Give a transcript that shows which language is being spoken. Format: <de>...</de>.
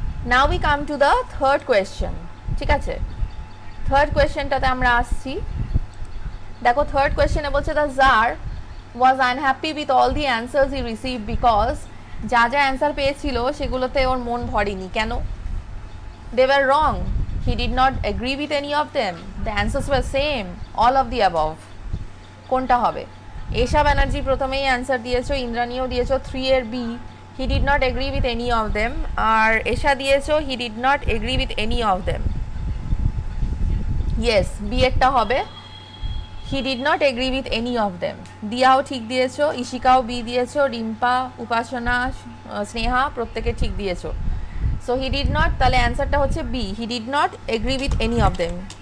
<en>now we come to the third question,</en> <bn>ঠিক আছে। Third কোয়েশ্চেনটাতে আমরা আসছি। দেখো, থার্ড কোয়েশ্চেনে বলছে</bn> <en>the tsar was unhappy with all the answers he received because</en> <bn>যা যা অ্যান্সার পেয়েছিল সেগুলোতে ওর মন ভরেনি। কেন?</bn> <en>they were wrong, he did not agree with any of them, the answers were same, all of the above।</en> <bn>কোনটা হবে? এশা ব্যানার্জি প্রথমেই answer দিয়েছো, ইন্দ্রাণীও দিয়েছো 3 এর B,</bn> <en>he did not agree with any of them,</en> <bn>আর এশা দিয়েছো he did not agree with any of them।</bn> <en>yes,</en> <bn>B এরটা হবে,</bn> <en>he did not agree with any of them।</en> <bn>দিয়াও ঠিক দিয়েছো, ইশিকাও বি দিয়েছো, রিম্পা, উপাসনা, স্নেহা প্রত্যেকে ঠিক দিয়েছো।</bn> <en>so he did not,</en> <bn>তাহলে অ্যান্সারটা হচ্ছে B,</bn> <en>he did not agree with any of them।</en>